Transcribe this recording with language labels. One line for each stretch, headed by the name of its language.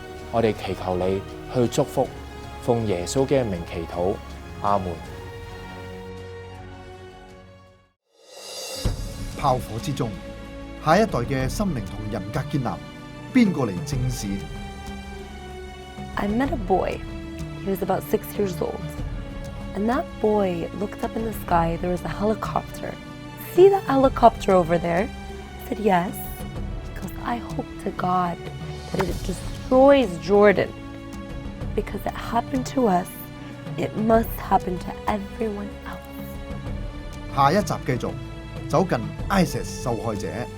Cantonese: 我哋祈求你去祝福，奉耶穌嘅名祈禱，阿門。炮火之中，下一代嘅心靈同人格建立，邊個嚟正視？
English: I met a boy. He was about 6 years old. And that boy looked up in the sky. There was a helicopter. See that helicopter over there? I said, yes. Because I hope to God that it destroys Jordan. Because it happened to us, it must happen to everyone else.
Cantonese: 下一集繼續走近 ISIS 受害者。